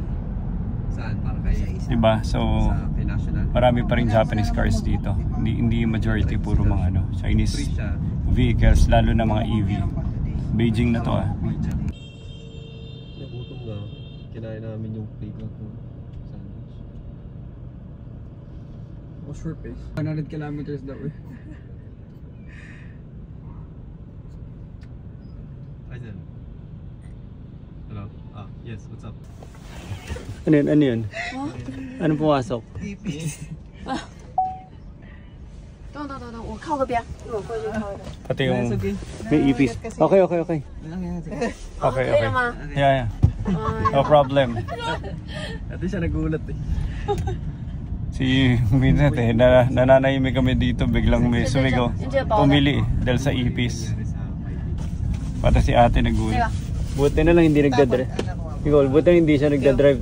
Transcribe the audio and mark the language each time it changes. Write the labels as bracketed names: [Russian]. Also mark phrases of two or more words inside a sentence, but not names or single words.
[Filipino] Saan? Para kay... Diba? So, Sa kay National? marami pa rin [English] Japanese cars [Filipino] dito. Hindi majority puro mga Chinese Free siya. vehicles, lalo na mga EV. Beijing na to Nagutom na. Kinain namin yung plate na ito. Sandwich. [English] Oh, sure pace. 100 kilometers [Filipino] daw eh. [English] Hi, Zen. Hello? Yes, what's up? [Filipino] Ano yun? Ano pumasok? [Chinese] 等，我靠个边，一会儿过去靠一个。 [Filipino] Pati yung may ipis. [English] Okay. Okay. [Chinese] 可以了吗？ [English] Yeah. No problem. [Filipino] Ate siya nagulat eh. Minsan nananahimik kami dito, biglang may sumigaw. Pumili dahil sa ipis. Pati si ate nagulat. Buti na lang hindi nagdadrive. Buti na hindi siya nagdadrive.